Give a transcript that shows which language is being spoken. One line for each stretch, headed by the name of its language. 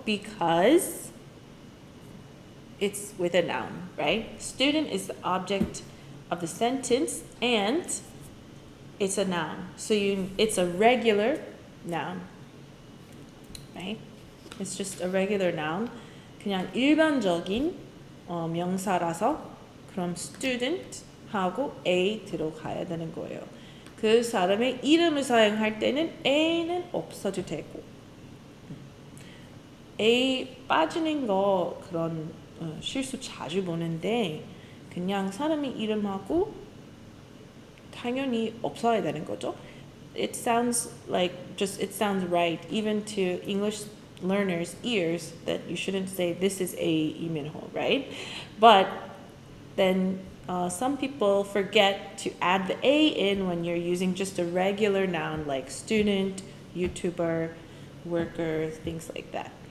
English: Because it's with a noun, right? Student is the object of the sentence and it's a noun. So it's a regular noun, right? It's just a regular noun.
Korean: 그냥 일반적인 명사라서 그럼 student 하고 a 들어가야 되는 거예요. 그 사람의 이름을 사용할 때는 a는 없어도 되고 a 빠지는 거 그런 실수 자주 보는데 그냥 사람의 이름하고 당연히 없어야 되는 거죠.
English: It sounds like it sounds right even to English learners' ears that you shouldn't say this is a Lee Min-ho, right? But then some people forget to add the a in when you're using just a regular noun like student, YouTuber, worker, things like that.